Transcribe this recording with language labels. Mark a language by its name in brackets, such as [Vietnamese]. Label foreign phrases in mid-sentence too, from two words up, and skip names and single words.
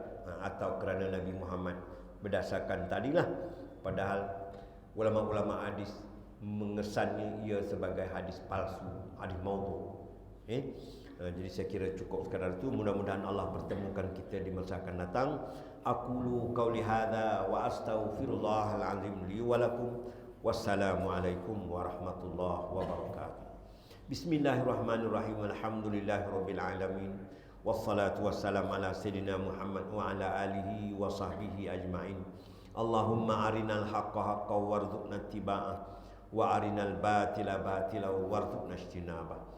[Malay] Atau kerana Nabi Muhammad, berdasarkan tadilah. Padahal ulama-ulama hadis mengesannya ia sebagai hadis palsu, hadis maudhu'. Jadi saya kira cukup sekadar itu. Mudah-mudahan Allah pertemukan kita di masa akan datang. [Arabic] أقول قولي هذا وأستغفر الله العظيم لي ولكم. والسلام عليكم ورحمة الله وبركاته. بسم الله الرحمن الرحيم. الحمد لله رب العالمين. والصلاة والسلام على سيدنا محمد وعلى آله وصحبه أجمعين. اللهم أرنا الحق حقا وارزقنا اتباعه وأرنا الباطل باطلا وارزقنا اجتنابه.